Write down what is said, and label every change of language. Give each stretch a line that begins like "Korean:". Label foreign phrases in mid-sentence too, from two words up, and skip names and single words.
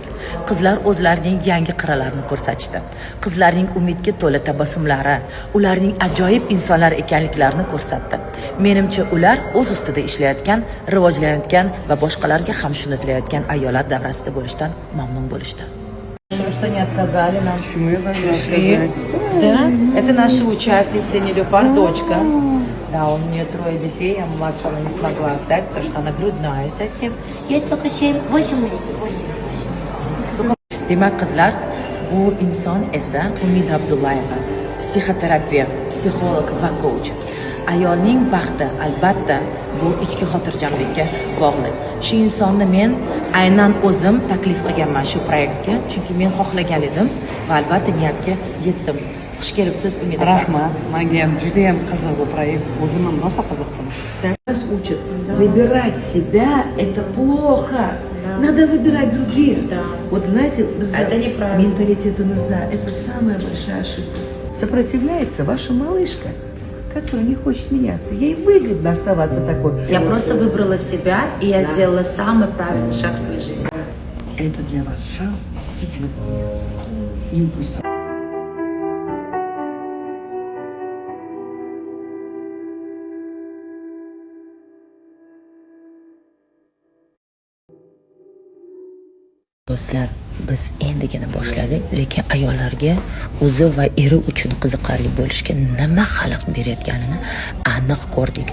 Uzbek: Qizlar o'zlarining yangi qirralarini ko'rsatishdi. Qizlarning umidga to'la tabassumlari, ularning ajoyib insonlar ekanliklarini ko'rsatdi. Menimcha, ular o'z ustida ishlayotgan, rivojlanayotgan va boshqalarga ham shuni tilayotgan ayollar davrasida bo'lishdan mamnun bo'lishdi.
Russian: Что не отказали нам. Почему я должна Пришли. сказать? Да, это наша участница Нилюфар, дочка. Да, у нее 3 детей, а младшего не смогла оставить, потому что она грудная совсем. Ей только 8 месяцев, 8.
Uzbek: Demak, qizlar, bu inson esa Umid Abdullayeva, psixoterapevt, psixolog va coach. Ayolning baxti albatta bu ichki xotirjamlikka bog'liq. Shu insonni men aynan o'zim taklif qilganman shu proyektga, chunki men xohlagan edim va albatta niyatga yetdim. Xush kelibsiz, Umid aka. Rahmat, menga ham juda ham qiziq bu proyekt. O'zim ham rosa qiziqdim.
Russian: Нас учат, выбирать себя – это плохо. Надо выбирать других. Да. Вот знаете, Это неправильно. менталитет у нас, да, это самая большая ошибка. Сопротивляется ваша малышка, которая не хочет меняться. Ей выгодно оставаться такой. Я просто выбрала себя, и я сделала самый правильный шаг в своей жизни. Это для вас шанс действительно поменяться. Не упустите.
Uzbek: Do'stlar, biz endigina boshladik, lekin ayollarga o'zi va eri uchun qiziqarli bo'lishga nima xalaqit berayotganini aniq ko'rdik.